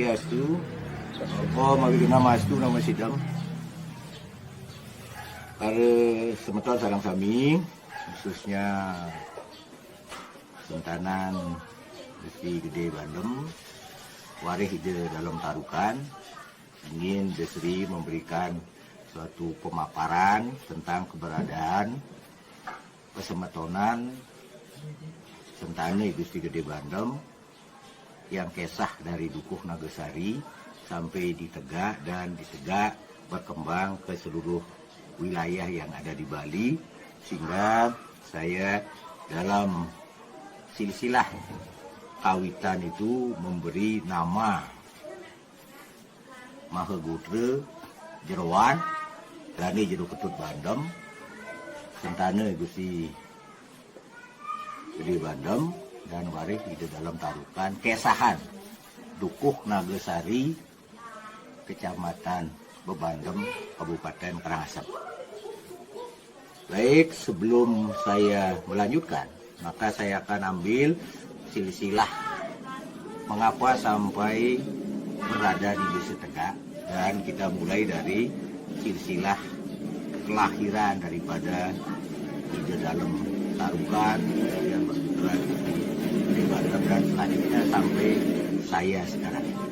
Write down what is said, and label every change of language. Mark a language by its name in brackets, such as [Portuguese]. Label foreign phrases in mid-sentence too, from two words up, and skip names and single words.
[Balinese] Swastiastu. [Sanskrit] Apa mawigna mastu nama sidang. [Balinese] Para semeton sareng sami, khususnya Sentanan Gusti Gede Bandem, warih ide dalam tarukan, [Indonesian] ingin Desri memberikan suatu pemaparan tentang keberadaan pesemetonan Sentane Gusti Gede Bandem yang kesah dari Dukuh Nagasari sampai di Tegak dan di Tegak berkembang ke seluruh wilayah yang ada di Bali, sehingga saya dalam silsilah kawitan itu memberi nama Mahagutra Jeroan Rani Jero Ketut Bandem Sentane Gusti Gede Bandem dan warih di dalam tarukan kesahan Dukuh Nagasari Kecamatan Bebandem Kabupaten Karangasem. Baik, sebelum saya melanjutkan, maka saya akan ambil silsilah mengapa sampai berada di Desa Tegak, dan kita mulai dari silsilah kelahiran daripada ide dalam tarukan yang berputra di Bandem dan selanjutnya sampai saya sekarang.